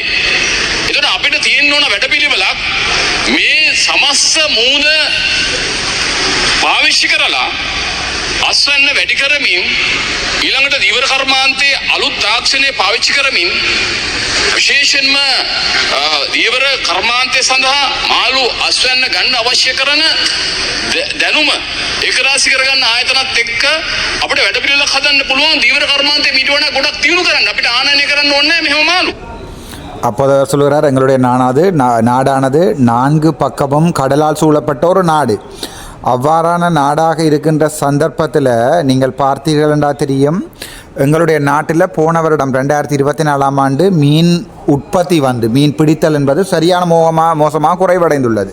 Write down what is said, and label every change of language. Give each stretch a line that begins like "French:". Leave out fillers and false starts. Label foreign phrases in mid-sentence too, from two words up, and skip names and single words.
Sinhala: ඒතකොට අපිට තියෙන්න ඕන වැඩපිළිවෙලක් මේ සමස්ත මූද පාවිච්චි කරලා අස්වැන්න වැඩි කරමින් ඊළඟට දීවර කර්මාන්තයේ අලුත් තාක්ෂණය පාවිච්චි කරමින් විශේෂයෙන්ම දීවර කර්මාන්තය සඳහා මාළු අස්වැන්න ගන්න අවශ්‍ය කරන දැනුම ඒකරාශී කරගන්න ආයතනත් එක්ක අපිට වැඩපිළිවෙලක් හදන්න පුළුවන්. දීවර කර්මාන්තයේ මීට වඩා ගොඩක් දියුණු කරන්න අපිට ආනයනය කරන්න ඕනේ නැහැ මෙහෙම මාළු.
Tamil: அப்போது சொல்கிறார், எங்களுடைய நாடானது 4 பக்கமும் கடலால் சூழப்பட்ட ஒரு நாடு. அவ்வாறான நாடாக இருக்கின்ற சந்தர்ப்பத்தில் நீங்கள் பார்த்தீர்கள் என்றால் தெரியும், எங்களுடைய நாட்டில் போன வருடம் 2024 ஆண்டு மீன் உற்பத்தி மீன் பிடித்தல் என்பது சரியான மோசமாக குறைவடைந்துள்ளது.